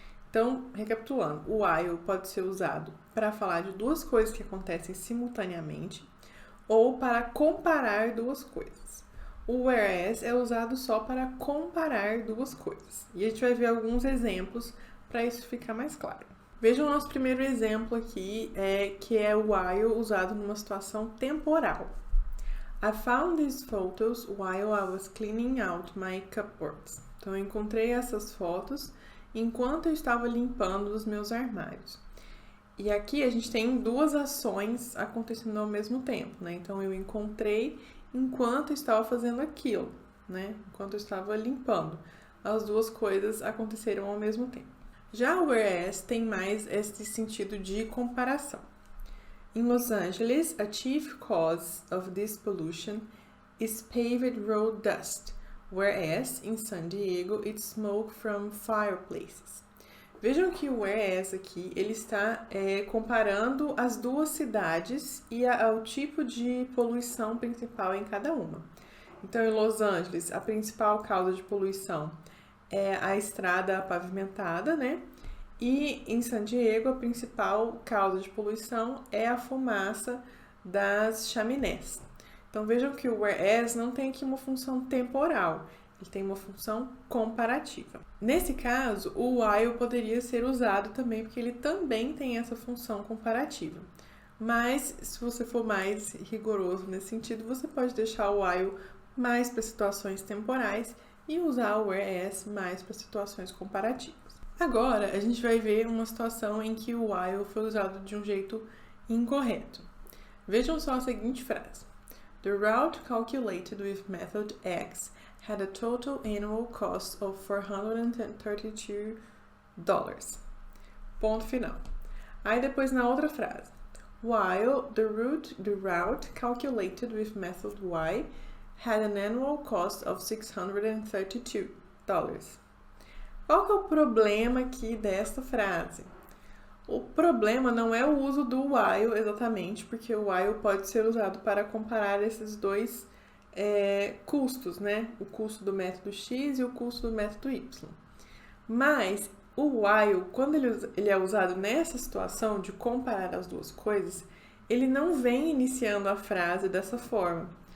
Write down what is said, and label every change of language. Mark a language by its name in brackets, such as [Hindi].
[Portuguese] Então, recapitulando, o while pode ser usado para falar de duas coisas que acontecem simultaneamente ou para comparar duas coisas. O whereas é usado só para comparar duas coisas. E a gente vai ver alguns exemplos para isso ficar mais claro. Veja o nosso primeiro exemplo aqui, que é o while usado numa situação temporal. [English] I found these photos while I was cleaning out my cupboards. [Portuguese] Então, eu encontrei essas fotos enquanto eu estava limpando os meus armários. E aqui a gente tem duas ações acontecendo ao mesmo tempo, né? Então, eu encontrei enquanto eu estava fazendo aquilo, né? Enquanto eu estava limpando. As duas coisas aconteceram ao mesmo tempo. Já o whereas tem mais esse sentido de comparação. [English] In Los Angeles, a chief cause of this pollution is paved road dust, whereas in San Diego it's smoke from fireplaces. [Portuguese] Vejam que o whereas aqui ele está comparando as duas cidades e ao tipo de poluição principal em cada uma. Então, em Los Angeles, a principal causa de poluição é a estrada pavimentada, né? E em San Diego, a principal causa de poluição é a fumaça das chaminés. Então, vejam que o whereas não tem aqui uma função temporal, ele tem uma função comparativa. Nesse caso, o while poderia ser usado também, porque ele também tem essa função comparativa. Mas, se você for mais rigoroso nesse sentido, você pode deixar o while mais para situações temporais e usar o whereas mais para situações comparativas. Agora, a gente vai ver uma situação em que o while foi usado de um jeito incorreto. Vejam só a seguinte frase. [English] The route calculated with method X had a total annual cost of $432. [Portuguese] Ponto final. Aí depois na outra frase. [English] While the route calculated with method Y had an annual cost of $632. [Portuguese] Qual que é o problema aqui desta frase? O problema não é o uso do while exatamente, porque o while pode ser usado para comparar esses dois custos, né? O custo do método X e o custo do método Y. Mas o while, quando ele é usado nessa situação de comparar as duas coisas, ele não vem iniciando a frase dessa forma.